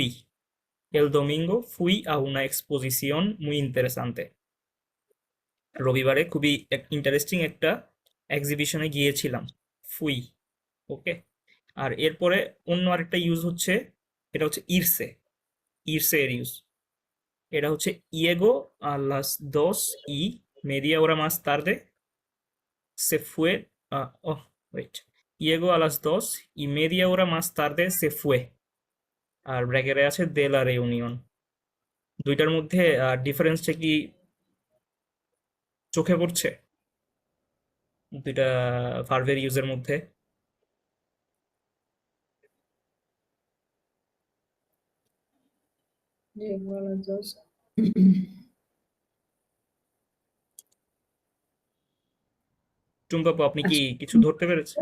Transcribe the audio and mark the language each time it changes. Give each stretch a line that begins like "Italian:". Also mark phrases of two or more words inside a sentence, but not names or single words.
Spanish: El domingo fui a una exposición muy interesante.
Bangla: রবিবারে খুবই ইন্টারেস্টিং একটা এক্সিবিশনে গিয়েছিলাম, ফুই। ওকে, আর এরপরে অন্য আরেকটা ইউজ হচ্ছে, এটা হচ্ছে ইরসে। ইরসে এর ইউজ, এটা হচ্ছে
Spanish: ইয়েগো a las 2 y media hora más tarde se fue,
English: oh, wait,
Spanish: llegó a las 2 y media hora más tarde se fue।
Bangla: আর ব্র্যাকেটে আছে
Spanish: de la reunión।
Bangla: দুইটার মধ্যে ডিফারেন্সটা কি চোখে পড়ছে দুইটা ভার্বের ইউজের মধ্যে? টুম্পাপু, আপনি কি কিছু ধরতে পেরেছেন?